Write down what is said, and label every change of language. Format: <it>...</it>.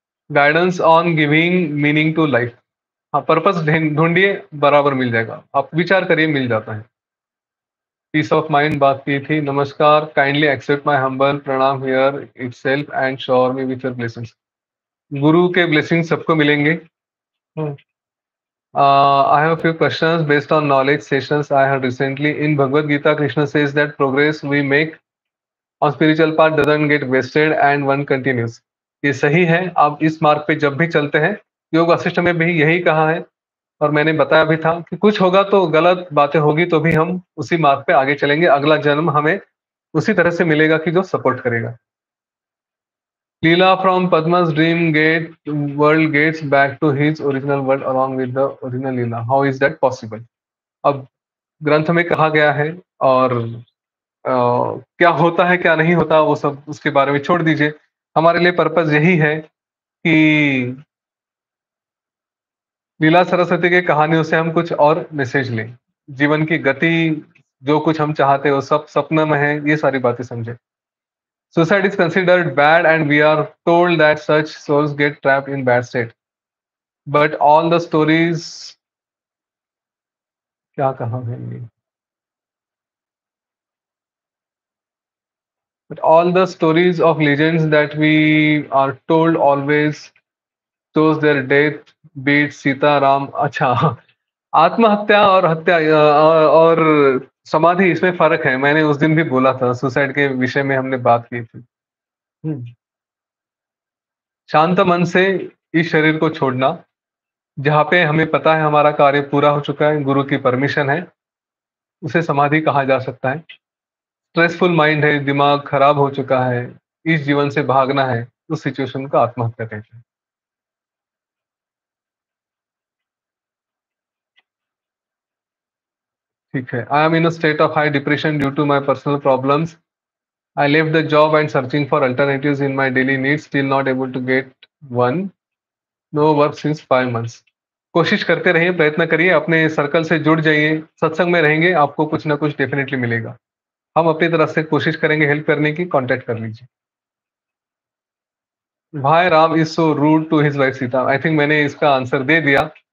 <en>Guidance on giving meaning to life. हाँ, purpose</en> <hi>ढूँढिए, बराबर मिल जाएगा। आप विचार करिए, मिल जाता है।</hi> <en>peace of mind</en> <hi>बात की थी।</hi> <en>नमस्कार, kindly accept my humble प्रणाम here itself and shower me with your blessings.</en> <hi>गुरु के ब्लेसिंग सबको मिलेंगे। हुँ।</hi> <en>I have a few questions based on knowledge sessions I had recently. In Bhagavad Gita, Krishna says that progress we make और spiritual path doesn't get wasted and one continues.</en> <hi>ये सही है। आप इस मार्ग पे जब भी चलते हैं, योग वशिष्ठ में भी यही कहा है, और मैंने बताया भी था कि कुछ होगा तो गलत बातें होगी तो भी हम उसी मार्ग पे आगे चलेंगे, अगला जन्म हमें उसी तरह से मिलेगा कि जो सपोर्ट करेगा।</hi> <en>Leela from Padma's dream gate world gets back to his original world along with the original Leela. How is that possible?</en> <hi>अब ग्रंथ में कहा गया है और क्या होता है, क्या नहीं होता, वो सब उसके बारे में छोड़ दीजिए। हमारे लिए पर्पज़ यही है कि लीला सरस्वती की कहानियों से हम कुछ और मैसेज लें। जीवन की गति, जो कुछ हम चाहते हैं, वो सब सपने में है, ये सारी बातें समझें।</hi> <en>Suicide is considered bad and we are told that such souls get trapped in bad state. But all the stories</en> <hi>क्या कहा है ये?</hi> <en>But all the stories of legends that we are told always shows their death beats Sita Ram.</en> <hi>अच्छा, आत्महत्या और हत्या और समाधि, इसमें फ़र्क है। मैंने उस दिन भी बोला था, सुसाइड के विषय में हमने बात की थी। हुँ। शांत मन से इस शरीर को छोड़ना, जहाँ पे हमें पता है हमारा कार्य पूरा हो चुका है, गुरु की परमिशन है, उसे समाधि कहा जा सकता है। स्ट्रेसफुल माइंड है, दिमाग खराब हो चुका है, इस जीवन से भागना है, उस सिचुएशन को आत्महत्या कहते हैं। ठीक है।</hi> <en>I am in a state of high depression due to my personal problems. I left the job and searching for alternatives in my daily needs, still not able to get one. No work since 5 months.</en> <hi>कोशिश करते रहिए, प्रयत्न करिए, अपने circle से जुड़ जाइए, सत्संग में रहेंगे, आपको कुछ ना कुछ डेफ़िनेटली मिलेगा। हम अपनी तरफ से कोशिश करेंगे हेल्प करने की, कॉन्टैक्ट कर लीजिए।</hi> <en>Why Ram is so rude to his wife Sita? I think</en> <hi>मैंने इसका आंसर दे दिया।</hi>